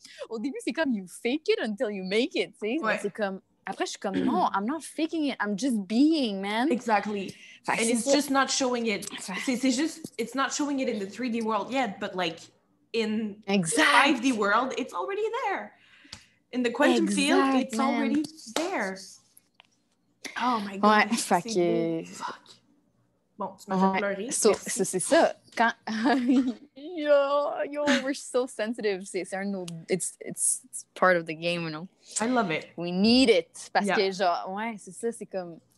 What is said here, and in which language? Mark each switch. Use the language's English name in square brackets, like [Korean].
[French] Au début, c'est comme [English] you fake it until you make it, [French] tu sais. C'est comme, après, je suis comme, non, [English] I'm not faking it, I'm just being, man. Exactly. And it's just not showing it. [French] C'est juste, [English] it's not showing it in the 3D world yet, but like in 5D world, it's already there. In the quantum field, it's already there. Oh my God. [French] Ouais, fait que... Fuck. Bon, tu m'as fait pleurer. C'est ça. Quand... [English] yo, we're so sensitive. It's part of the game, you know. I love it. We need it. [French] Parce que, genre, ouais, c'est ça, c'est comme...